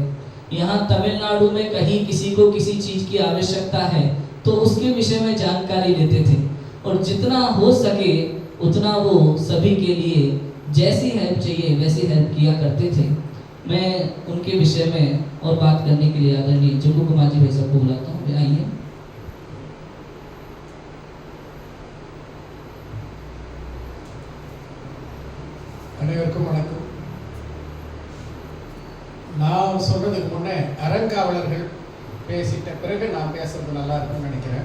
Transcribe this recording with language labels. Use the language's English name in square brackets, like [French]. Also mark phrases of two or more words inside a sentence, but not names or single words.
[Hindi] यहाँ तमिलनाडु में कहीं किसी को किसी चीज़ की आवश्यकता है तो उसके विषय में जानकारी लेते थे, और जितना हो सके उतना वो सभी के लिए जैसी हेल्प चाहिए वैसी हेल्प किया करते थे। मैं उनके विषय में और बात करने के लिए आदरणीय जग्गू कुमार जी भाई साहब को बुलाता हूँ। आइए। [Tamil] அனைவருக்கும் வணக்கம். நான் சொல்றதுக்கு முன்னே அறங்காவலர்கள் பேசிட்ட பிறகு நான் பேசுறது நல்லா இருக்கும்னு நினைக்கிறேன்.